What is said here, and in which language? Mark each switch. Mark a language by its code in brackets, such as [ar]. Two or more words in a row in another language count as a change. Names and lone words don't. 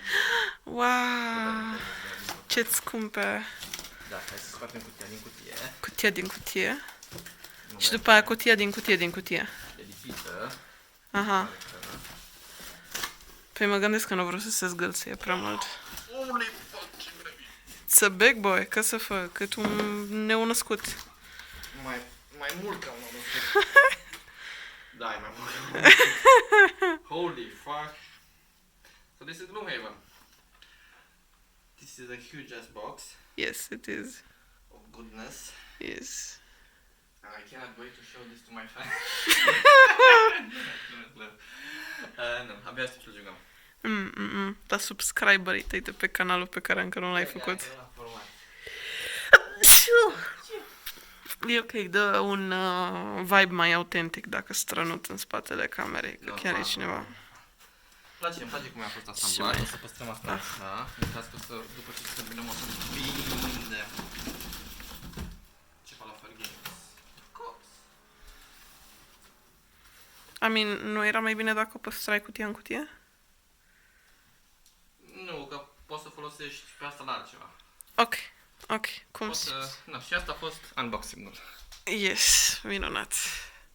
[ro] Wow! Ce-ți scumpe! Da, hai să scoatem cutia din cutie. Cutia din cutie. Nu Și vede. după aia cutia din cutie din cutie. E lipită. Aha. Pare că- Păi mă gândesc că nu vreau să se zgâlție prea mult. [en] Holy fucking baby. It's a big boy, [ro] că să fac? Cât un neunăscut. Mai mult ca un om. Da, e mai mult ca un om. [en] Holy fuck. So this is Gloomhaven. This is a huge ass box Yes, it is. of goodness. Yes. And I cannot wait to show this to my fans. [ro] Nu, abia aștept să-l jucăm. Dar subscriberii tăi de pe canalul pe care încă nu l-ai făcut. E ok, dă un vibe mai autentic dacă strănut în spatele camerei, că chiar e cineva. Îmi place cum a fost asamblat, o să păstrăm asta așa, în caz că o să, după ce terminăm o să vindem. Ce Falafel Games. [en] Of course. I mean, [ro] nu era mai bine dacă păstrai cutia în cutie? Nu, că poți să folosești pe asta la altceva. Ok, cum Poți să... Na, și asta a fost unboxing-ul. Yes, minunat.